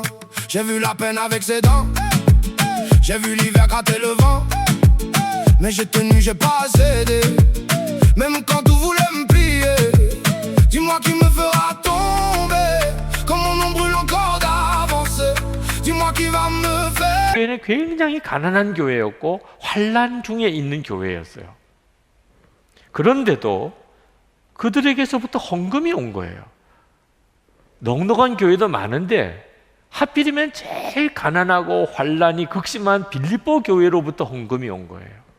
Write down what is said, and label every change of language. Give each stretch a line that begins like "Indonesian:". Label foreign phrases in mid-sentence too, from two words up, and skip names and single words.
French: J'ai vu la peine avec ses dents. J'ai vu l'hiver gratter le vent. Mais j'ai tenu, j'ai pas cédé. Même quand tout voulait me plier. Dis-moi qui me fera tomber. Comme mon nom brûle encore d'avancer. Dis-moi qui va me faire.
Korean: 교회는 굉장히 가난한 교회였고 환난 중에 있는 교회였어요. 그런데도 그들에게서부터 헌금이 온 거예요. 넉넉한 교회도 많은데 하필이면 제일 가난하고 환난이 극심한 빌립보 교회로부터 헌금이 온 거예요.